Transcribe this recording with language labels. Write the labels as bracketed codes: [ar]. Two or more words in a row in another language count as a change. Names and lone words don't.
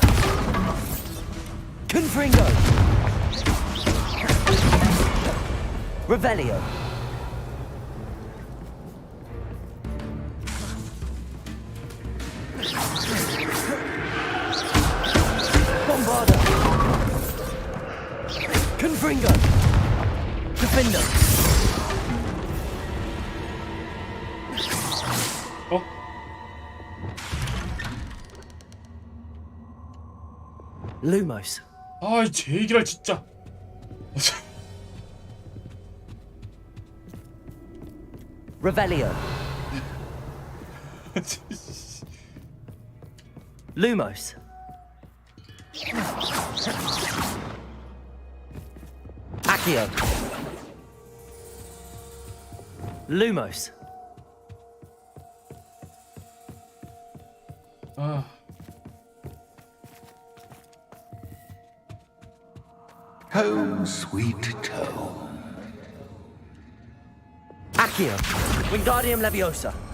[la] Confringo. Revelio. Bombarda. Confringo. Defender. [ko] 어? [la] Lumos. [ko] 아이 제 얘기를 진짜. [la] Revelio. Lumos. Accio. Lumos. [ko] 아. [en] Home, sweet home. [la] Accio. Wingardium Leviosa.